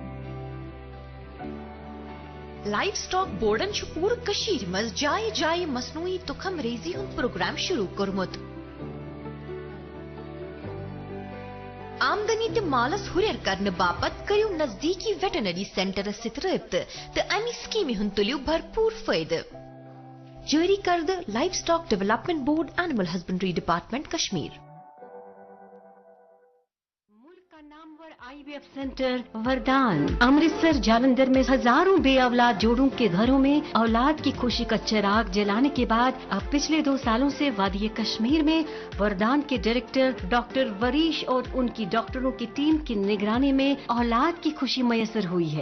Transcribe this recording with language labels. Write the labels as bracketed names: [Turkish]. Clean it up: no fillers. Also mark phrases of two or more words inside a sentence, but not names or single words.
[English] life stock [Kashmiri] بورڈن چھُ پوٗرٕ کٔشیٖرِ منٛز جایہِ جایہِ مصنوعی تخم ریزی ہند پروگرام شروع کوٚرمُت. آمدنی تہٕ مالس ہُرٮ۪ر کرنہٕ باپتھ کٔرِو نزدیٖکی [English] veterinary centres [Kashmiri] سۭتۍ رٲبطہٕ تہٕ امہِ سکیمہِ ہُنٛد تُلِو بھرپوٗر فٲیدٕ. جٲری کردٕ لائف سٹاک ڈیولپمنٹ بورڈ, اینیمل ہسبنڈری ڈپارٹمنٹ, کشمیر. [Urdu] آئی وی ایف سینٹر وردان امرتسر جالندھر میں ہزاروں بے اولاد جوڑوں کے گھروں میں اولاد کی خوشی کا چراغ جلانے کے بعد اب پچھلے 2 سالوں سے وادی کشمیر میں وردان کے ڈائریکٹر ڈاکٹر وریش اور ان کی ڈاکٹروں کی ٹیم کی نگرانی میں اولاد کی خوشی میسر ہوئی ہے.